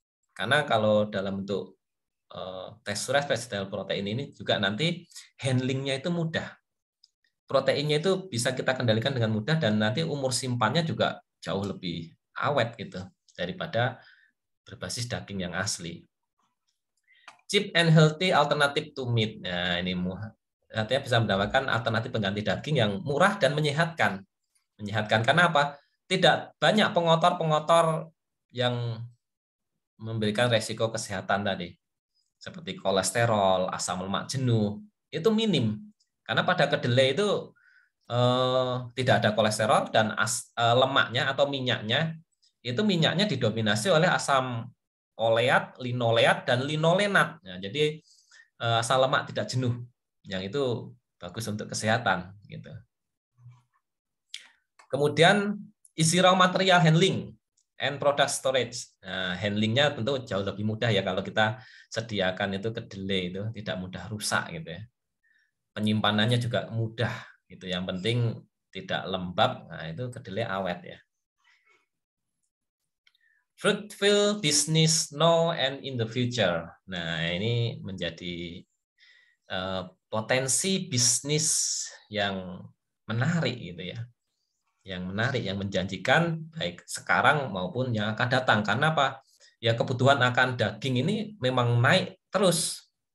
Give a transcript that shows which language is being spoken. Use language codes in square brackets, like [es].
[id] Karena kalau dalam bentuk textured vegetable protein ini juga nanti handlingnya itu mudah. Proteinnya itu bisa kita kendalikan dengan mudah dan nanti umur simpannya juga jauh lebih awet gitu daripada berbasis daging yang asli. [en] Cheap and healthy alternative to meat. [id] Nah, ini artinya bisa mendapatkan alternatif pengganti daging yang murah dan menyehatkan. Menyehatkan karena apa? Tidak banyak pengotor-pengotor yang memberikan resiko kesehatan tadi. Seperti kolesterol, asam lemak jenuh, itu minim. Karena pada kedelai itu tidak ada kolesterol dan lemaknya atau minyaknya didominasi oleh asam oleat, linoleat, dan linolenat. Nah, jadi asam lemak tidak jenuh, yang itu bagus untuk kesehatan. Gitu. Kemudian isi [en] raw material handling and product storage. [id] Nah, handlingnya tentu jauh lebih mudah ya kalau kita sediakan itu kedelai itu tidak mudah rusak gitu ya. Penyimpanannya juga mudah gitu. Yang penting tidak lembab. Nah, itu kedelai awet ya. [en] Fruitful business now and in the future. [id] Nah, ini menjadi potensi bisnis yang menarik gitu ya. Yang menarik, yang menjanjikan baik sekarang maupun yang akan datang. Karena apa? Ya kebutuhan akan daging ini memang naik terus.